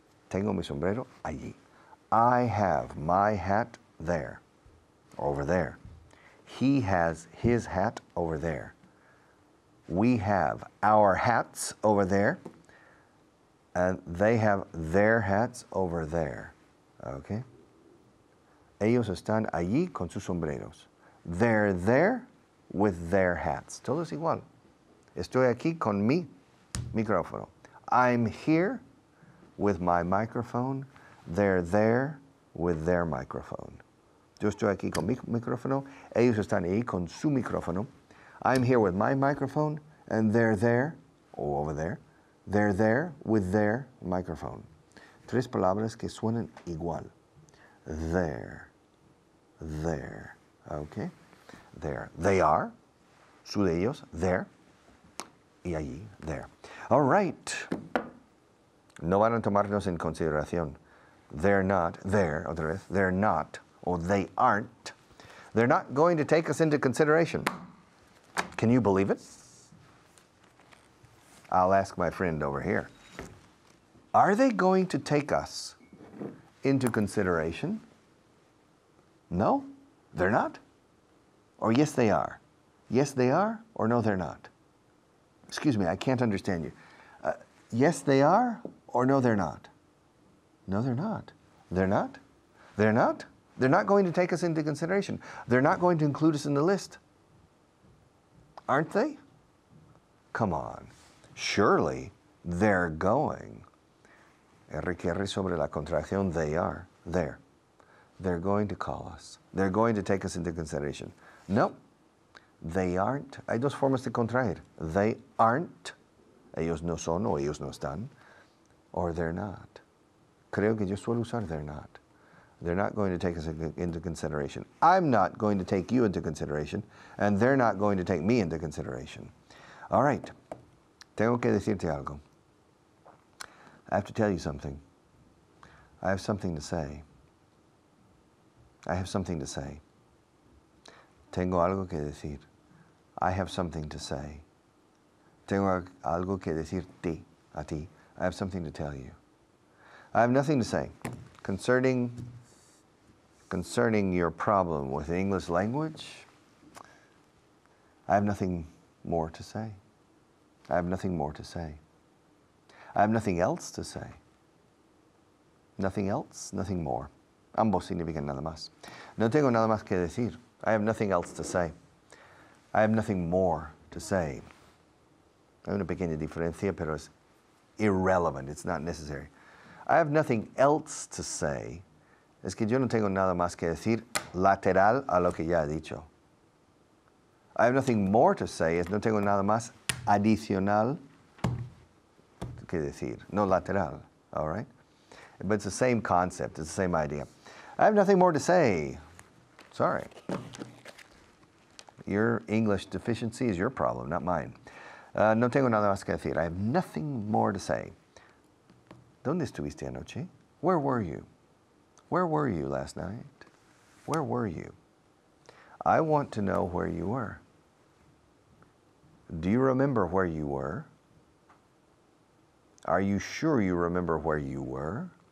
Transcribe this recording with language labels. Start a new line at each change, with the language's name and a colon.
Spanish: Tengo mi sombrero allí.
English: I have my hat there, over there. He has his hat over there. We have our hats over there, and they have their hats over there. Okay?
Spanish: Ellos están allí con sus sombreros.
English: They're there with their hats.
Spanish: Todo es igual. Estoy aquí con mi micrófono.
English: I'm here with my microphone. They're there with their microphone.
Spanish: Yo estoy aquí con mi micrófono. Ellos están ahí con su micrófono.
English: I'm here with my microphone, and they're there, or over there. They're there with their microphone.
Spanish: Tres palabras que suenan igual.
English: There. There. Okay? There. They are.
Spanish: Su de ellos.
English: There.
Spanish: Y allí.
English: There. All right.
Spanish: No van a tomarnos en consideración.
English: They're not. There.
Spanish: Otra vez.
English: They're not. Or they aren't. They're not going to take us into consideration. Can you believe it? I'll ask my friend over here. Are they going to take us into consideration? No, they're not. Or yes, they are. Yes, they are, or no, they're not. Excuse me, I can't understand you. Yes, they are, or no, they're not. No, they're not. They're not? They're not? They're not going to take us into consideration. They're not going to include us in the list. Aren't they? Come on. Surely they're going.
Spanish: R sobre la contracción
English: they are. There. They're going to call us. They're going to take us into consideration. No, they aren't.
Spanish: Hay dos formas de contraer.
English: They aren't.
Spanish: Ellos no son o ellos no están.
English: Or they're not.
Spanish: Creo que yo suelo usar
English: they're not. They're not going to take us into consideration. I'm not going to take you into consideration, and they're not going to take me into consideration. All right.
Spanish: Tengo que decirte algo.
English: I have to tell you something. I have something to say. I have something to say.
Spanish: Tengo algo que decir.
English: I have something to say.
Spanish: Tengo algo que decirte a ti.
English: I have something to tell you. I have nothing to say concerning your problem with the English language. I have nothing more to say. I have nothing more to say. I have nothing else to say. Nothing else, nothing more.
Spanish: Ambos significan nada más. No tengo nada más que decir.
English: I have nothing else to say. I have nothing more to say.
Spanish: Hay una pequeña diferencia, pero es irrelevant.
English: It's not necessary. I have nothing else to say.
Spanish: Es que yo no tengo nada más que decir lateral a lo que ya he dicho.
English: I have nothing more to say.
Spanish: Es no tengo nada más adicional que decir. No lateral.
English: All right? But it's the same concept. It's the same idea. I have nothing more to say. Sorry. Your English deficiency is your problem, not mine.
Spanish: No tengo nada más que decir.
English: I have nothing more to say.
Spanish: ¿Dónde estuviste anoche?
English: Where were you? Where were you last night? Where were you? I want to know where you were. Do you remember where you were? Are you sure you remember where you were?